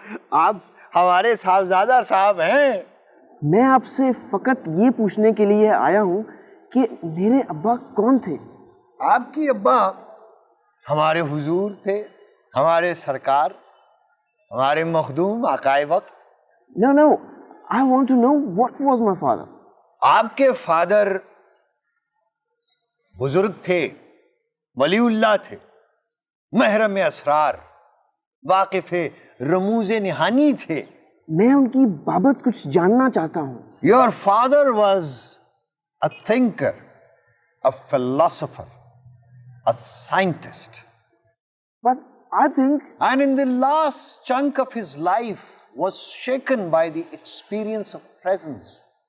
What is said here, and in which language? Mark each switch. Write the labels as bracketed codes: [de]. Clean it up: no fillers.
[ur] آپ ہمارے صاحبزادہ صاحب ہیں. میں آپ سے فقط یہ پوچھنے کے لیے آیا ہوں کہ میرے ابا کون تھے؟ آپ کی ابا ہمارے حضور تھے، ہمارے سرکار، ہمارے مخدوم آقائے وقت. [en] No, no. I want to know what was my father. [ur] آپ کے فادر بزرگ تھے، ولی اللہ تھے، محرم اسرار، واقف رموز نہانی تھے. میں ان کی بابت کچھ جاننا چاہتا ہوں. [en] Your father was a thinker, a philosopher, a scientist. But I think... And in the last chunk of his life was shaken by the experience of presence.